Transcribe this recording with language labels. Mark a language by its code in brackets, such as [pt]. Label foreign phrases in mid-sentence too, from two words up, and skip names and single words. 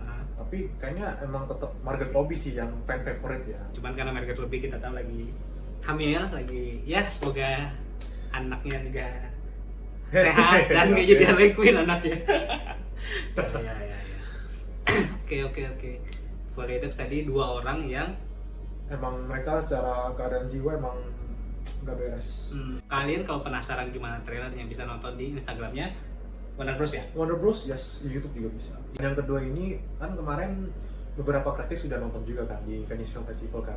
[id] Tapi kayaknya emang tetap Margot Robbie sih yang [en] fan favorite [id] ya. Cuman karena Margot Robbie kita tahu lagi hamil, lagi ya semoga anaknya juga sehat dan nggak jadi Harley Quinn anaknya. Ya. Oke. Folie à deux tadi dua orang yang Emang mereka secara keadaan jiwa emang nggak beres. Kalian kalau penasaran gimana trailernya bisa nonton di Instagramnya Warner Bros ya. Warner Bros, yes, di YouTube juga bisa. Dan yang kedua ini kan kemarin beberapa kritik sudah nonton juga kan di Venice Film Festival kan.